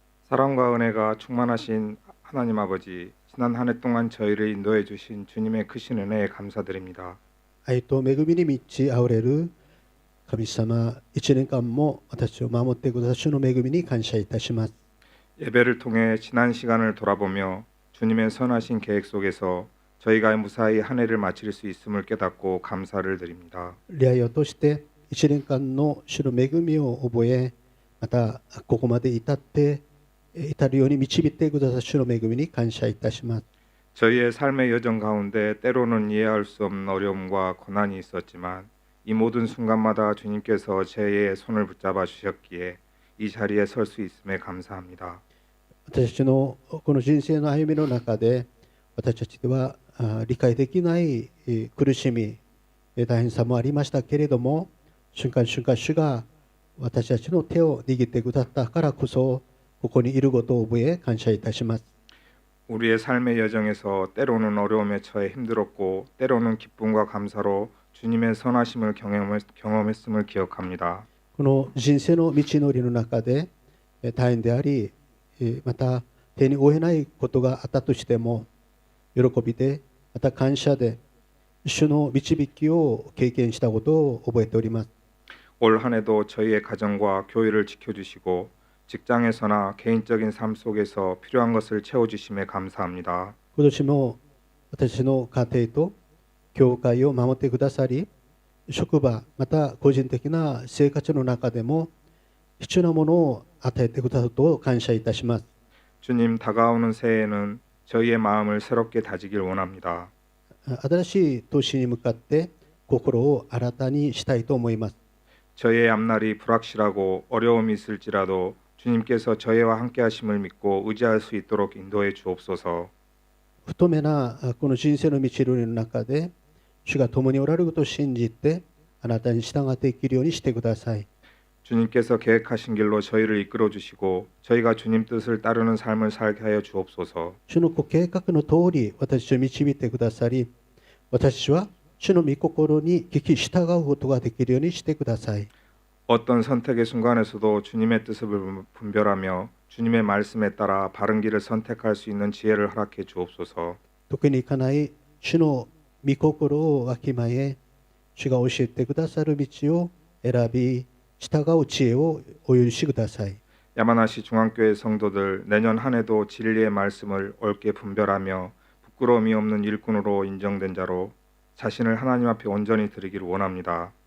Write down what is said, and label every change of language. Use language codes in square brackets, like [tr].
[ko] 사랑과 은혜가 충만하신 하나님 아버지, 지난 한 해 동안 저희를 인도해 주신 주님의 크신 은혜에 감사드립니다. [ja] 愛と恵みに満ち溢れる神様、一年間も私を守ってくださる主の恵みに感謝いたします。 [ko] 예배를 통해 지난 시간을 돌아보며 주님의 선하신 계획 속에서 저희가 무사히 한 해를 마칠 수 있음을 깨닫고 감사를 드립니다. [ja] 礼拝を通して一年間の主の恵みを覚え、またここまで至るように導いてくださる主の恵みに感謝いたします。 [ko] 저희의 삶의 여정 가운데 때로는 이해할 수 없는 어려움과 고난이 있었지만 이 모든 순간마다 주님께서 제 손을 붙잡아 주셨기에 이 자리에 설 수 있음에 감사합니다. [ja] 私たちのこの人生の歩みの中で私たちでは理解できない苦しみ、大変さもありましたけれども、瞬間瞬間主が私たちの手を握ってくださったからこそここにいることを覚え感謝いたします。 [ko] 우리의 삶의 여정에서 때로는 어려움에 처해 힘들었고 때로는 기쁨과 감사로 주님의 선하심을 경험했음을 기억합니다. [ja] この人生の道のりの中で大変であり、また手に負えないことがあったとしても喜びでまた感謝で主の導きを経験したことを覚えております。 [ko] 올 한 해도 저희의 가정과 교회를 지켜주시고 직장에서나 개인적인 삶 속에서 필요한 것을 채워주심에 감사합니다. [ja] 今年も私の家庭と教会を守ってくださり、職場また個人的な生活の中でも必要なものを与えてくださることを感謝いたします。 [ko] 주님, 다가오는 새해에는 저희의 마음을 새롭게 다지길 원합니다. [ja] 新しい年に向かって心を新たにしたいと思います。 [ko] 저희의 앞날이 불확실하고 어려움이 있을지라도 주님께서 저희와 함께 하심을 믿고 의지할 수 있도록 인도해 주옵소서. [ja] 不透明なこの人生の道のりの中で主が共におられることを信じてあなたに従って生きるようにしてください。 [ko] 주님께서 계획하신 길로 저희를 이끌어 주시고 저희가 주님 뜻을 따르는 삶을 살게 하여 주옵소서. [ja] 主のご計画の通り私たちを導いてくださり、私たちは主の御心に聞き従うことができるようにしてください。 [ko] 어떤 선택의 순간에서도 주님의 뜻을 분별하며 주님의 말씀에 따라 바른 길을 선택할 수 있는 지혜를 허락해 주옵소서. [ja] 特にいかない主の御心をわきまえ、主が教えてくださる道を選び従う知恵をお許しください。 [ko] 야마나시 중앙교회 성도들 내년 한 해도 진리의 말씀을 옳게 분별하며 부끄러움이 없는 일꾼으로 인정된 자로 자신을 하나님 앞에 온전히 드리기를 원합니다.